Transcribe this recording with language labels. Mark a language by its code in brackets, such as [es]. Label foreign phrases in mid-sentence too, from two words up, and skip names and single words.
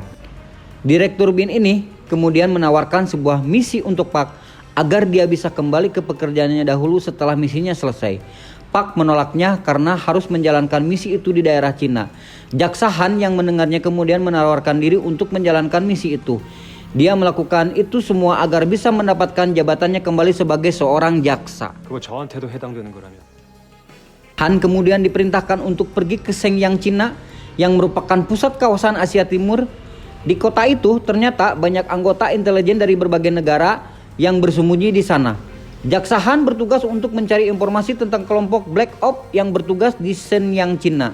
[id] Direktur BIN ini kemudian menawarkan sebuah misi untuk Pak agar dia bisa kembali ke pekerjaannya dahulu setelah misinya selesai. Pak menolaknya karena harus menjalankan misi itu di daerah Cina. Jaksa Han yang mendengarnya kemudian menawarkan diri untuk menjalankan misi itu. Dia melakukan itu semua agar bisa mendapatkan jabatannya kembali sebagai seorang jaksa. [ko] 그거 저한테도 해당되는 거라면. [id] Han kemudian diperintahkan untuk pergi ke Shenyang, Cina yang merupakan pusat kawasan Asia Timur. Di kota itu ternyata banyak anggota intelijen dari berbagai negara yang bersembunyi di sana. Jaksa Han bertugas untuk mencari informasi tentang kelompok Black Ops yang bertugas di Shenyang, Cina.